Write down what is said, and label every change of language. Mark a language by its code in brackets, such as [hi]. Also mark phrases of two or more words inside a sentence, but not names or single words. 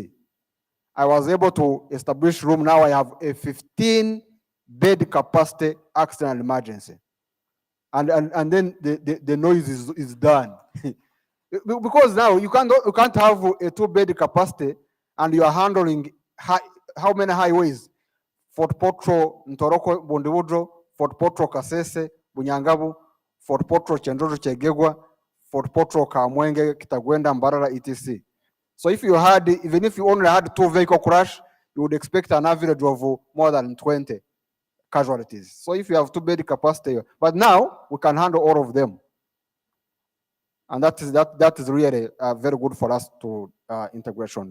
[en] I was able to establish room. Now I have a 15-bed capacity accident and emergency. And then the noise is done. Because now you can't have a 2-bed capacity and you are handling how many highways? Fort Portal, Ntoroko, Bondiwudro, Fort Portal, Kasese, Bunyangabu, Fort Portal, Chendozo, Chegegwa, Fort Portal, Kamwenge, Kitagwenda, Mbarara, etc. So if you had, even if you only had 2 vehicle crash, you would expect an average of more than 20 casualties. So if you have 2-bed capacity, but now we can handle all of them. And that is really very good for us to integration.